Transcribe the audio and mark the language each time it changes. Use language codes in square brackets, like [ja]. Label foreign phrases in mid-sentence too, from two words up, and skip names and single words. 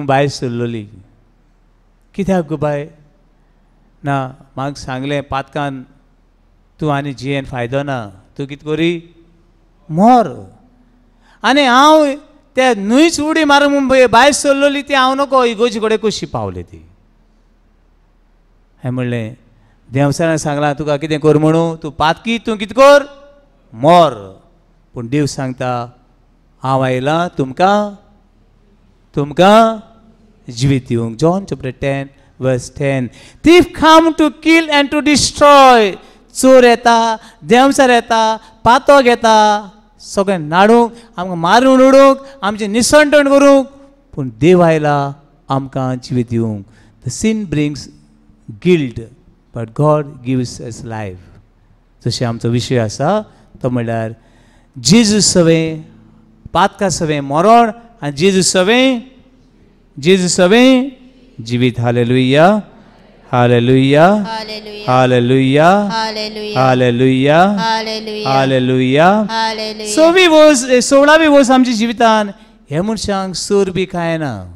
[kok] भायर सरलोली कित्याक गो बाय ना म्हाका सांगलें पातकान तूं आनी जियेन फायदो ना तूं कितें करी मर आनी हांव त्या न्हंयच उडी मारूंक भायर सरलोली ती हांव नको इगोजी कडेन कशी पावली ती हांवें म्हणलें देवसारान सांगलां तुका कितें कर म्हणून तूं पातकी तूं कितें कर मर पूण देव सांगता हांव आयलां तुमकां जिवीत दिवंक [en] John chapter 10 verse 10 thief come to kill and to [kok] destroy चोर येता देवसार येता पातोक येता सगळें नाडूंक आमकां मारून उडोवंक आमचें निसंटण करूंक पूण देव आयला आमकां जिवीत दिवंक द [en] sin brings guilt but God gives us life [kok] जशें आमचो विशय आसा तो म्हणल्यार जेजू सवें पातका सवें मरण आनी जेजू सवें जिवीत हालेलुया हालेलुया हालेलुया हालेलुया हालेलुया 16वी वर्स आमच्या जिवितान हे मनशांक सोर बी खायना